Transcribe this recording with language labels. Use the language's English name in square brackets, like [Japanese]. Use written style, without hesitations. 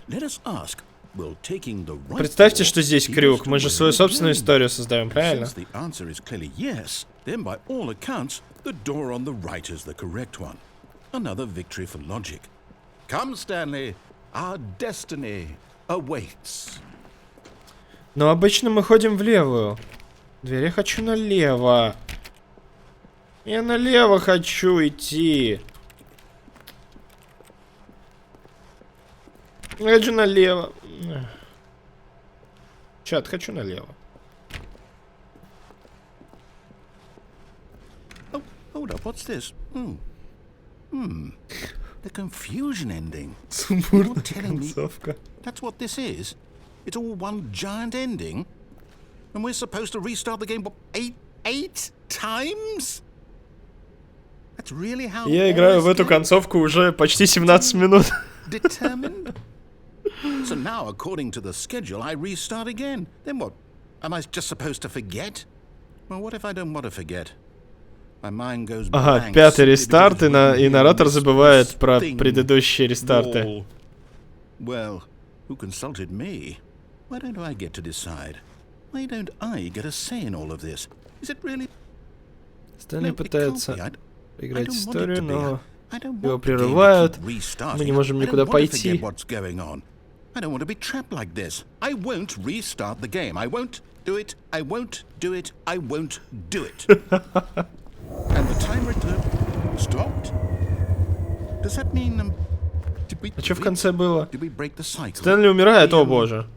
[English] Let us ask, will taking the right [Russian] Представьте, что здесь крюк. Мы же свою собственную историю создаем, правильно? [English] Since the answer is clearly yes, then by all accounts, the door on the right is the correct one. Another victory for logic. Come, Stanley, our destiny awaits. [Russian] Но обычно мы ходим в левую. Дверь, я хочу налево. Я налево хочу идти. Я хочу налево. Чат, хочу налево. [English] Oh, hold up, what's this? The confusion ending. [Russian] Сумбурная концовка. [English] That's what this is? It's all one giant ending? And we're supposed to restart the game, what, eight times? That's really how... [Russian] Я играю в эту концовку уже почти 17 минут. [English] Determined? So now, according to the schedule, I restart again. Then what? Am I just supposed to forget? Well, what if I don't want to forget? My mind goes blank. [Russian] Ага, пятый рестарт, и наратор забывает про предыдущие рестарты. [English] Well, who consulted me? Why don't I get to decide? Why don't I get a say in all of this? Is it really... [Russian] Стэнли пытается играть историю, но его прерывают. Мы не можем никуда пойти. [English] I don't want to be trapped like this. I won't restart the game. I won't do it. I won't do it. I won't do it. And the timer stopped. Does that mean... [Russian] А что в конце было? Стэнли умирает, о боже.